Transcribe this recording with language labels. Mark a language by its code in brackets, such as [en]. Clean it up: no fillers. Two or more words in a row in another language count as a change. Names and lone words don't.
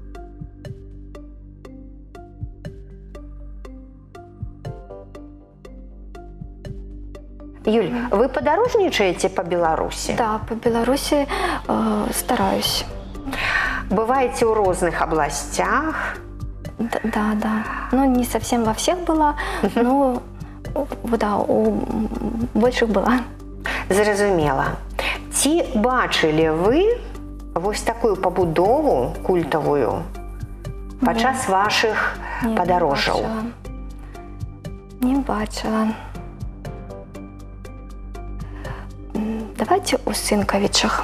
[be] Юль, вы падарожнічаеце па Беларусі? [ru] Да, по Беларуси стараюсь. [be] Бываеце ў розных абласцях? [ru] Да. Ну, не совсем во всех была, но да, у больших была. [be] Зразумела. Ці бачылі вы вось такую пабудову культавую падчас вашых Не, падарожжаў? Не бачила. Давайте у Сынкавічах.